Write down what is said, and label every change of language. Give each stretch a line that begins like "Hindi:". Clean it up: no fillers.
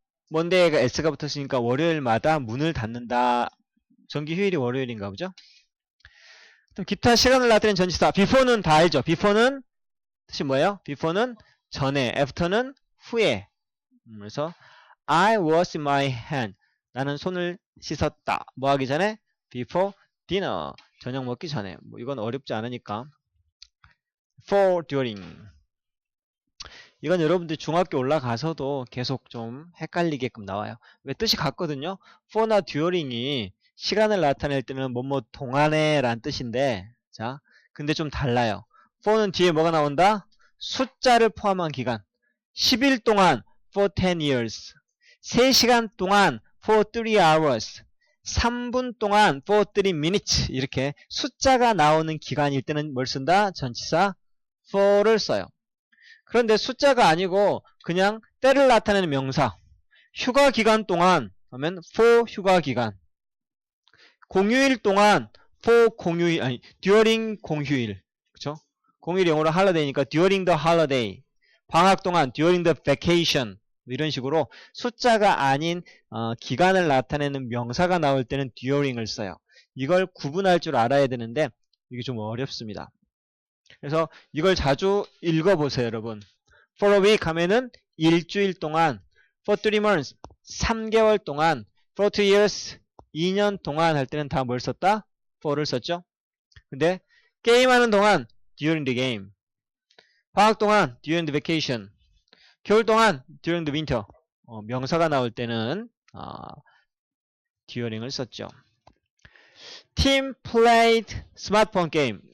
Korean: 먼데이가 S가 붙었으니까 월요일마다 문을 닫는다. 정기 휴일이 월요일인가 보죠? 그럼 기타 시간을 나타내는 전치사. before는 다 알죠? before는 뜻이 뭐예요? before는 전에, after는 후에. 그래서
English: I wash my hand.
Korean: 나는 손을 씻었다. 뭐 하기 전에?
English: before dinner.
Korean: 저녁 먹기 전에. 뭐 이건 어렵지 않으니까.
English: for during.
Korean: 이건 여러분들 중학교 올라가서도 계속 좀 헷갈리게끔 나와요. 왜 뜻이 같거든요. for나 during이 시간을 나타낼 때는 뭐뭐 동안에 란 뜻인데 자 근데 좀 달라요. for는 뒤에 뭐가 나온다? 숫자를 포함한 기간. 10일 동안
English: for 10 years.
Korean: 3시간 동안
English: for 3 hours.
Korean: 3분 동안
English: for 3 minutes.
Korean: 이렇게 숫자가 나오는 기간일 때는 뭘 쓴다? 전치사 for를 써요. 그런데 숫자가 아니고 그냥 때를 나타내는 명사. 휴가 기간 동안 하면 for 휴가 기간. 공휴일 동안 for 공휴일 아니 during 공휴일. 그쵸? 공휴일 영어로 holiday니까
English: during the holiday.
Korean: 방학 동안
English: during the vacation.
Korean: 이런 식으로 숫자가 아닌 기간을 나타내는 명사가 나올 때는 during을 써요. 이걸 구분할 줄 알아야 되는데 이게 좀 어렵습니다. 그래서 이걸 자주 읽어보세요, 여러분.
English: For a week
Korean: 하면은 일주일 동안,
English: for 3 months,
Korean: 3개월 동안,
English: for 2 years,
Korean: 2년 동안 할 때는 다 뭘 썼다? for를 썼죠? 근데 게임하는 동안,
English: during the game.
Korean: 방학 동안,
English: during the vacation.
Korean: 겨울 동안,
English: during the winter.
Korean: 명사가 나올 때는 during을 썼죠.
English: Team played smartphone game.